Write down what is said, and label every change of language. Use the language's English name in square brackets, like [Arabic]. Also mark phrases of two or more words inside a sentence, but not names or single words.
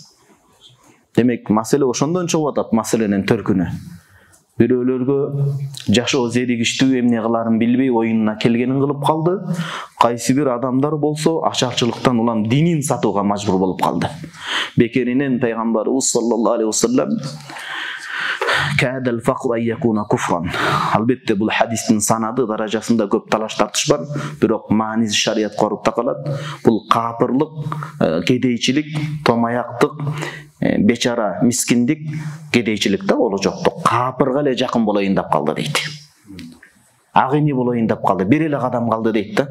[Kyrgyz] Демек, маселе ошондон чыгып атат, маселенин төркүнү. Бирөөлөргө жашоо зеригиштүү эмне кыларын билбей оюнуна келгенин кылып калды. Кайсы бир адамдар болсо ачарчылыктан улам динин сатууга мажбур болуп калды. Бекеринен пайгамбарыбыз [Arabic] صلى الله عليه وسلم كاد الفقر أن يكون كفرا. [Kyrgyz] Албетте бул хадистин санады даражасында көп талаш тартыш бар, бирок мааниси шариятка орукта калат. Бул капырлык, кедейчилик, томаяктык, бечара мискиндик, кедейчилик да боло жоктук. Капырга эле жакын болоюн деп калды дейт. Агыни болоюн деп калды, бир эле кадам калды дейт да.